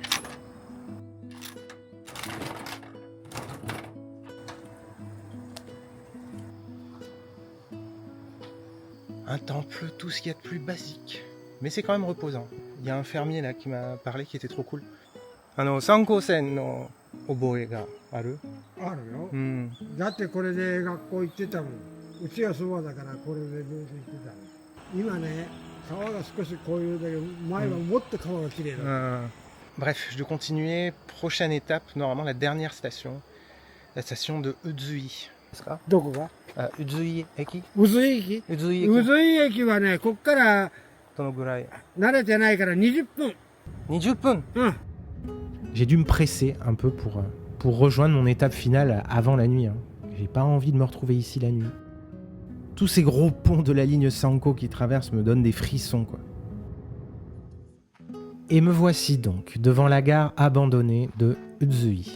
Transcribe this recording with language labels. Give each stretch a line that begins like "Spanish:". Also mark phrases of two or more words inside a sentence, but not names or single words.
French: Un temple, tout ce qu'il y a de plus basique. Mais c'est quand même reposant. Il y a un fermier là qui m'a parlé qui était trop cool.
Japanese: 三江線の覚えがある? あるよ、うん。だってこれで学校行ってたもん。うちはそばだからこれでずっと行ってた。今ね、川が少しこういうだけど、前はもっと川が綺麗だった。
French: Bref, je dois continuer. Prochaine étape, normalement la dernière station. La station de Uzui.
Japanese: どこが？宇都井駅? 宇津駅？ Uzui 宇 Eki. 津駅はね、こっからどのぐらい？慣れてないから20分。 20 分. うん。
French: J'ai dû me presser un peu pour rejoindre mon étape finale avant la nuit. Hein. J'ai pas envie de me retrouver ici la nuit. Tous ces gros ponts de la ligne Sanko qui traversent me donnent des frissons, quoi. Et me voici donc devant la gare abandonnée de Uzui.